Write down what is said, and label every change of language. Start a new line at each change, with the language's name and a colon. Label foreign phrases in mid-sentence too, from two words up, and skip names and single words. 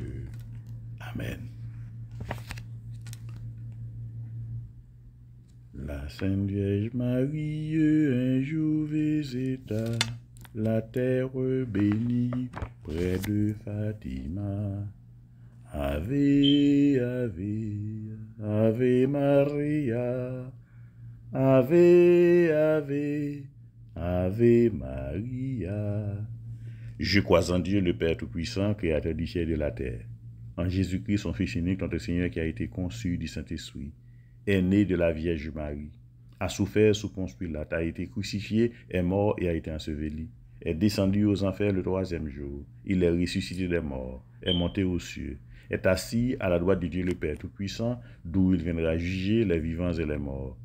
French: Amen. La Sainte Vierge Marie, un jour visita la terre bénie près de Fatima.
Latin: Ave, ave, ave Maria, ave, ave, ave Maria.
French: Je crois en Dieu, le Père Tout-Puissant, Créateur du ciel et de la terre, en Jésus-Christ, son Fils unique, notre Seigneur, qui a été conçu du Saint-Esprit, est né de la Vierge Marie, a souffert sous Ponce Pilate, a été crucifié, est mort et a été enseveli, est descendu aux enfers le troisième jour, il est ressuscité des morts, est monté aux cieux, est assis à la droite de Dieu le Père Tout-Puissant, d'où il viendra juger les vivants et les morts.